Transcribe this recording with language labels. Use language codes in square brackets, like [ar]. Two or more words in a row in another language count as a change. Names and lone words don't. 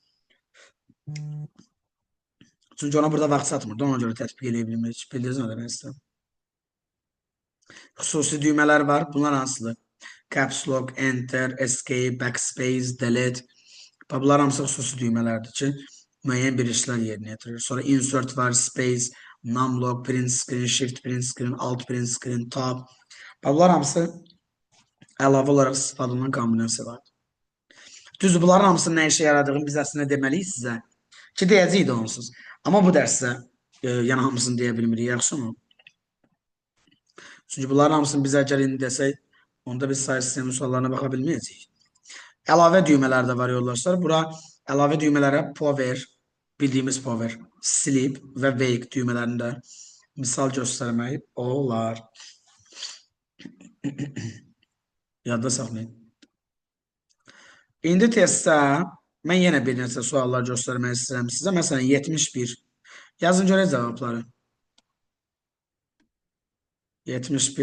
[az] Çünki ona burada vaxt satmırdı. Ona görə tətbiq edə bilmirik. Bildiniz nə demək istəyirəm? Xüsusi düymələr var. Bunlar hansıdır? [en] Caps Lock, Enter, Escape, Backspace, Delete. [az] Bunlar hamısı xüsusi düymələrdir ki, müəyyən bir işlər yerinə yetirir. Sonra Insert var, [en] Space, Numlock, Print Screen, Shift Print Screen, Alt Print Screen, Tab. [az] Bunlar hamısı əlavə olaraq istifadə olunan kombinasiya var. Düzdür, bunların hamısının nə işə yaradığını biz əslində deməliyik sizə ki, deyəcəyik də onsuz. Amma bu dərsdə yəni hamısını deyə bilmirik, yaxşı mı? Çünki bunların hamısını biz əgər indi desək, onda biz sayı sistemi suallarına baxa bilməyəcəyik. Əlavə düymələr də var yoldaşlar. Bura Əlavə düymələrə power, bildiyimiz [en] power, sleep [az] və wake düymələrində misal göstərmək olar. Yadda saxlayın. İndi testdə mən yenə bir neçə suallar göstərmək istəyirəm sizə. Məsələn, 71. Yazın görək cavabları. 71.